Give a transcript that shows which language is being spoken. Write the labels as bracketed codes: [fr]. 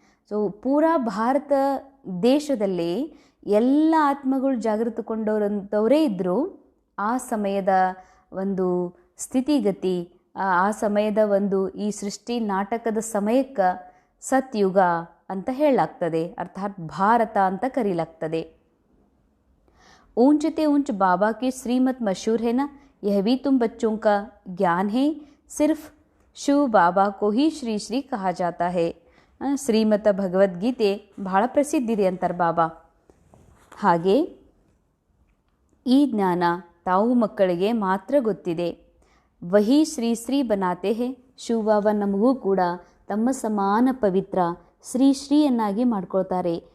[kn] So ಪೂರಾ ಭಾರತ ದೇಶದಲ್ಲಿ ಎಲ್ಲ ಆತ್ಮಗಳು ಜಾಗೃತಗೊಂಡವರೇ ಇದ್ದರು. ಆ ಸಮಯದ ಒಂದು ಸ್ಥಿತಿಗತಿ, ಆ ಸಮಯದ ಒಂದು ಈ ಸೃಷ್ಟಿ ನಾಟಕದ ಸಮಯಕ್ಕೆ ಸತ್ಯುಗ ಅಂತ ಹೇಳಲಾಗ್ತದೆ, ಅರ್ಥಾತ್ ಭಾರತ ಅಂತ ಕರೀಲಾಗ್ತದೆ. [hi] ऊंचते ऊंच बाबा की श्रीमत मशहूर है ना. यह भी तुम बच्चों का ज्ञान है. सिर्फ शिव बाबा को ही श्री श्री कहा जाता है. [kn] ಶ್ರೀಮತ ಭಗವದ್ಗೀತೆ ಬಹಳ ಪ್ರಸಿದ್ಧಿದೆ ಅಂತಾರೆ ಬಾಬಾ. ಹಾಗೆ ಈ ಜ್ಞಾನ ತಾವು ಮಕ್ಕಳಿಗೆ ಮಾತ್ರ ಗೊತ್ತಿದೆ. [hi] ವಹಿ ಶ್ರೀ ಶ್ರೀ ಬನಾತೆ ಹೇ. [kn] ಶಿವಬಾಬಾ ನಮಗೂ ಕೂಡ ತಮ್ಮ ಸಮಾನ ಪವಿತ್ರ ಶ್ರೀ ಶ್ರೀಯನ್ನಾಗಿ ಮಾಡ್ಕೊಳ್ತಾರೆ.